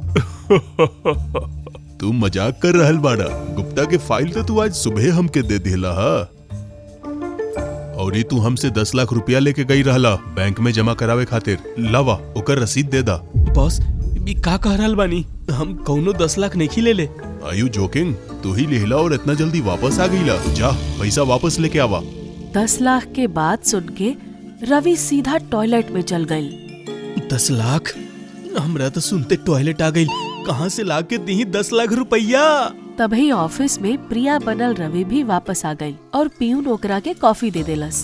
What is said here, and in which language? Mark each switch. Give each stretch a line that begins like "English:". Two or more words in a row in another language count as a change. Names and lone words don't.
Bhojpuri: तू मजाक कर रहल बाड़ा? गुप्ता के फाइल तो तू आज सुबह हमके दे दिला हा। और ये तू हमसे 10 लाख रुपया लेके गई रहला बैंक में जमा करावे खातिर। लावा ओकर रसीद दे दा। बॉस ई का कह रहल बानी? हम कौनो 10 लाख नहीं ले ले।
English: Are you joking?
Bhojpuri: तू ही लेला और इतना जल्दी वापस आ गईला। जा पैसा वापस लेके आवा। 10 लाख के बात सुन के रवि सीधा टॉयलेट में चल गई। 10 लाख? हमरा तो सुनते टॉयलेट आ गई। कहाँ से ला के दी 10 लाख रुपया? तभी ऑफिस में प्रिया बनल रवि भी वापस आ गई और पियून ओकरा के कॉफी दे देलस।